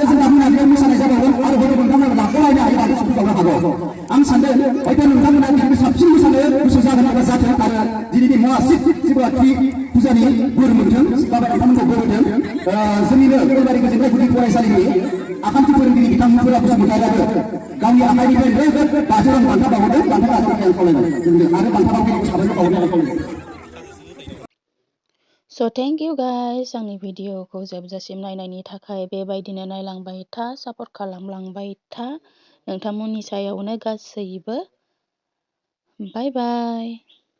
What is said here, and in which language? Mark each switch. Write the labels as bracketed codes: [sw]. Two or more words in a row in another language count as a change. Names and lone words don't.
[brx] जोंहा मोनाबिलियाव मोसानाय जाबावगोन आरो हरै नोंथांमोना लाख'लायनो हायो आरो सफैबावनो हागौ आं सानदों हयथ' नोंथांमोना बिनिबो साबसिन मोसानो गोसो जागोन एबा जाथों आरो दिनैनि महाशिब शिवरात्रि फुजानि बोर मोनथों बाबा नोंथांमोनखौ बोर होथों जोंनिनो गयबारि गोजोननाय गुदि फरायसालिनि आखान्थि फोरोंगिरि बिथांमोनफोरा बसुमतारियाबो गावनि आखाइनिफ्राय ग्रोब 5,000 रां बान्था बावहरदों बान्था लानानै आं खावलायबाय आरो बान्था बावगिरिखौ साबायखर बावहरनो आं खावलायबाय [en] So thank you guys [brx] आंनि भिडिअखौ जोबजासिम नायनायनि थाखाय बेबायदिनो नायलांबाय था सापर्ट खालामलांबाय था नोंथांमोननि सायावनो गासैबो [en] bye bye